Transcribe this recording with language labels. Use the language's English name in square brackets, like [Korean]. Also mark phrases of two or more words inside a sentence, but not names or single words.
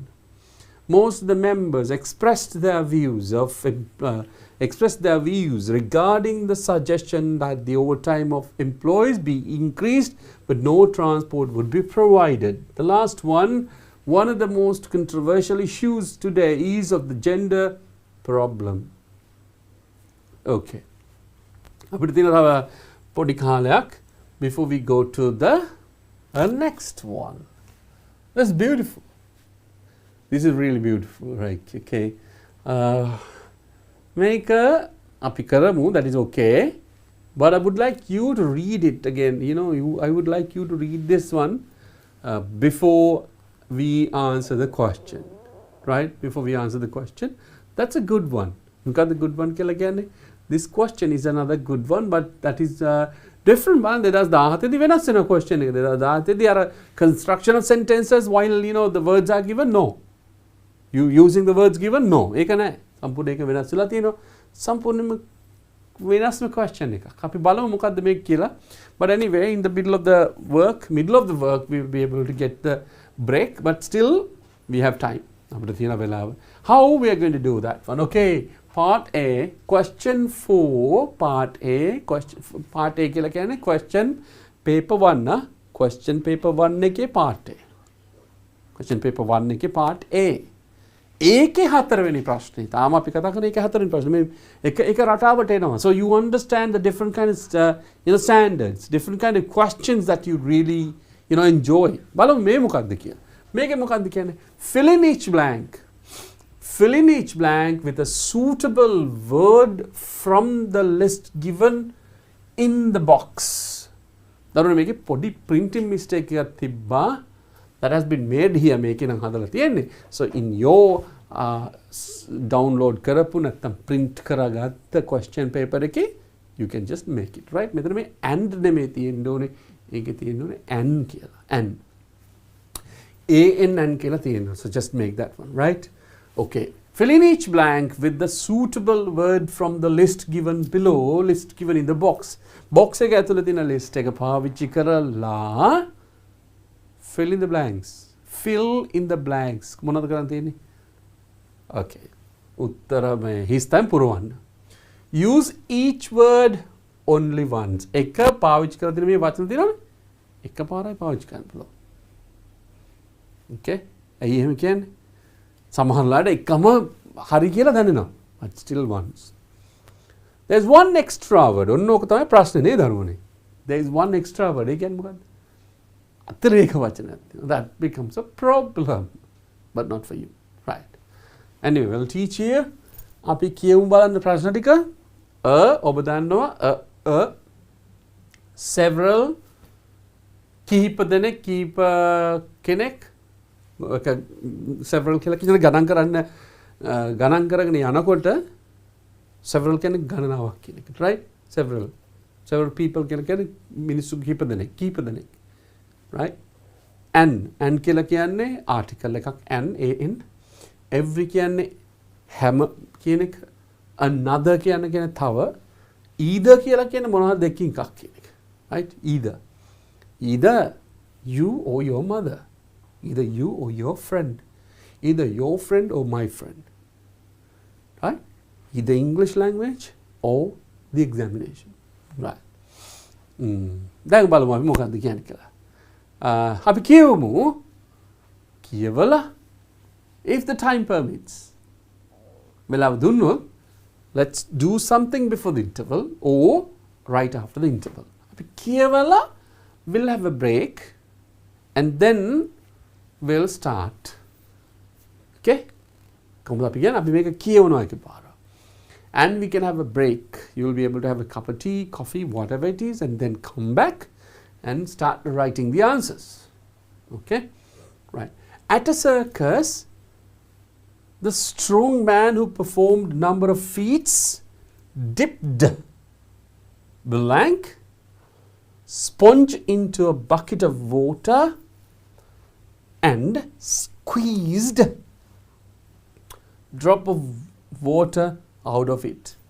[English] Most of the members expressed their views regarding the suggestion that the overtime of employees be increased, but no transport would be provided. The last one of the most controversial issues today is of the gender problem. Okay. [Sinhala] අපිට තියෙන තව පොඩි කාලයක් [English] before we go to the next one. That's beautiful. This is really beautiful, right? Okay. Make a apikaramu, that is okay. But I would like you to read it again. I would like you to read this one before we answer the question. Right? Before we answer the question. That's a good one. You got the good one again. This question is another good one, but that is different one. There is the question. There are construction of sentences while the words are given. No. You using the words given? No. [Sinhala] සම්පූර්ණ එක වෙනස් වෙලා තියෙනවා. සම්පූර්ණයෙන්ම වෙනස්ම question එකක්. අපි බලමු මොකද්ද මේක කියලා. [English] But anyway, in the middle of the work, we will be able to get the break, but still we have time. [Sinhala] අපිට තියෙන වෙලාව. [English] How we are going to do that one? Okay. Part A, question 4, part A [Sinhala] කියලා කියන්නේ [English] question paper 1 නා. Question paper 1 එකේ part A. Question paper 1 එකේ part A. [Sinhala] ඒකේ හතරවෙනි ප්‍රශ්නේ. තාම අපි කතා කරන ඒකේ හතරවෙනි ප්‍රශ්නේ. මේ එක රටාවට එනවා. [English] So you understand the different kind of standards, different kind of questions that you really enjoy. [Sinhala] බලමු මේ මොකක්ද කියලා. මේකේ මොකක්ද කියන්නේ? [English] Fill in each blank. Fill in each blank with a suitable word from the list given in the box. [Sinhala] දරුවනේ මේකේ පොඩි [English] printing mistake [Sinhala] එකක් තිබ්බා. [English] That has been made here. [Sinhala] මේකේ නම් හදලා තියෙන්නේ. [English] So in your [Sinhala] download කරපු නැත්නම් print කරගත්ත [English] question paper එකේ you can just make it, right? [Sinhala] මෙතන මේ and නෙමෙයි තියෙන්න ඕනේ. ඒකේ තියෙන්න ඕනේ and කියලා. [English] And an [Sinhala] කියලා තියෙනවා. [English] So just make that one, right? Okay. Fill in each blank with the suitable word from the list given below, list given in the box. [Sinhala] Box එක ඇතුළේ තියෙන list එක පාවිච්චි කරලා [English] fill in the blanks. Fill in the blanks. [Sinhala] මොනවද කරන්න තියෙන්නේ? Okay. උත්තර මේ හිස්තැන් පුරවන්න. [English] Use each word only once. [Sinhala] එක පාවිච්චි කරලා තියෙන මේ වචන තියෙනවනේ. එක පාරයි පාවිච්චි කරන්න පුළුවන්. Okay? ඇයි එහෙම කියන්නේ? සමහරලාට එකම හරි කියලා දැනෙනවා. [English] But still once. There's one extra word. [Sinhala] ඔන්න ඕක තමයි ප්‍රශ්නේ නේද අරුණේ? [English] There is one extra word. [Sinhala] ඒ කියන්නේ මොකද්ද? අතිරේක වචනයක් තියෙනවා. [English] That becomes a problem. But not for you. Right. Anyway, we'll teach here. [Sinhala] අපි කියමු බලන්න ප්‍රශ්න ටික. ඔබ දන්නවා several කීප දෙනෙක් කීප කෙනෙක් several කියලා කියන ගණන් කරගෙන යනකොට several කියන්නේ ගණනාවක් කියන එක. [English] Right? Several people [Sinhala] කියලා කියන්නේ මිනිස්සු කීප දෙනෙක්. Right? And කියලා කියන්නේ article එකක් an. [English] Every කියන්නේ හැම කියන එක. [Sinhala] Another කියන්නේ තව. Either කියලා කියන්නේ මොනවද දෙකකින් එකක් කියන එක. [English] Right? Either you or your mother. Either you or your friend. Either your friend or my friend. Right? Either English language or the examination. Right. [Sinhala] දැන් බලමු අපි මොකක්ද කියන්නේ කියලා. අපි කියවලා [English] if the time permits. [Sinhala] වෙලාව දුන්නොත් [English] let's do something before the interval or right after the interval. කියවලා we'll have a break and then we'll start. Okay? [Sinhala] කොහොමද අපි කියන්නේ අපි මේක කියවනවා එකපාර. [English] And we can have a break. You will be able to have a cup of tea, coffee, whatever it is, and then come back and start writing the answers. Okay? Right. At a circus, the strong man who performed number of feats dipped blank sponge into a bucket of water and squeezed drop of water out of it.